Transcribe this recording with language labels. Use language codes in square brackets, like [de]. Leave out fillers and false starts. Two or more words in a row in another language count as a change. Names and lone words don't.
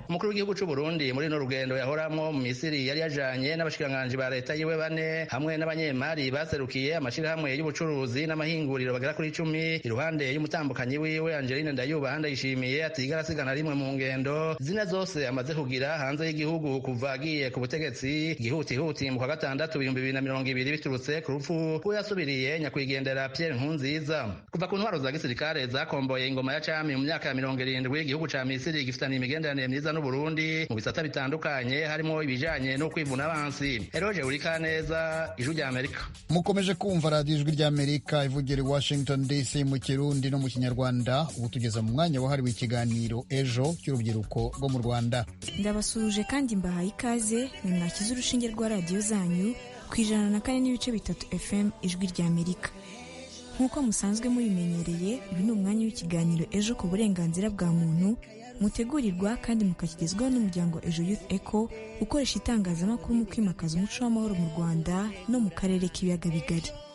[rn] Umukuru w'igihugu c'u Burundi muri no rugendo yahoramwo mu Misiri yari yajanye n'abashikiranganje ba leta yiwe 4 hamwe n'abanyemari baserukiye amashirahamwe y'ubucuruzi n'amahinguriro bagera kuri 10, iruhande y'umutambukanyi wiwe Angeline Ndayubaha Ndayishimiye atigara sigana rimwe mu ngendo zine zose amaze kugira hanze y'igihugu kuva agiye ku butegetsi gihutihuti mu kwa gatandatu 2020 biturutse ku rupfu yasubiriye nyakwigendera Pierre Nkurunziza. Kuva ku ntwaro za gisirikare zakomboye ingoma ya cami mu myaka ya 70, igihugu ca Misiri gifitanye imigenderanire myiza n'u Burundi mu bisata bitandukanye, harimo ibijanye no kwivuna abansi. Eroje Urikaneza, Ijwi rya Amerika. [rw] Mukomeje kumva radio Ijwi rya Amerika ivugira i Washington DC mu Kirundi no mu Kinyarwanda. Ubu tugeze mu mwanya wahariwe ikiganiro ejo cy'urubyiruko rwo mu Rwanda. Ndabasuje kandi mbahaye ikaze mu mwakiza urushinge rwa radio zanyu ku 104.3 FM Ijwi rya Amerika. Nk'uko musanzwe mubimenyereye, uyu ni umwanya w'ikiganiro ejo ku burenganzira bwa muntu, mutegurirwa kandi mukakigezwaho n'umuryango Ejo Youth Echo ukoresha itangazamakuru mu kwimakaza umuco w'amahoro mu Rwanda no mu karere k'ibiyaga bigari.